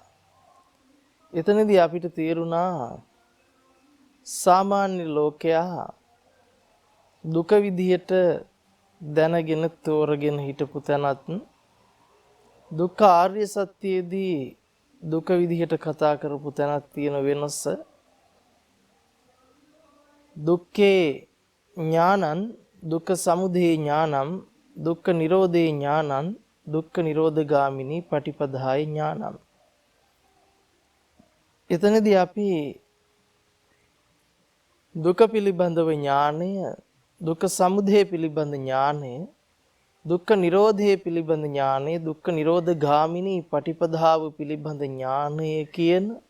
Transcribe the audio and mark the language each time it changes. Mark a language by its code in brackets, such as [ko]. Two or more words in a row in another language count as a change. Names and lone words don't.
[si] එතනදී අපිට තේරුණා සාමාන්‍ය ලෝකයා දුක විදිහට දැනගෙන තෝරගෙන හිටපු තැනත් දුක්ඛ ආර්ය සත්‍යයේදී දුක විදිහට කතා කරපු තැනක් තියෙන වෙනස. [pi] දුක්ඛේ ඥානං දුක්ඛ සමුදය ඥානං දුක්ඛ නිරෝධේ ඥානං දුක්ඛ නිරෝධගාමිනී පටිපදාය ඥානං. [si] එතනදී අපි දුක පිළිබඳව ඥානය, දුක්ඛ සමුදය පිළිබඳ ඥානය, දුක්ඛ නිරෝධය පිළිබඳ ඥානය, දුක්ඛ නිරෝධගාමිනී පටිපදාව පිළිබඳ ඥානය කියන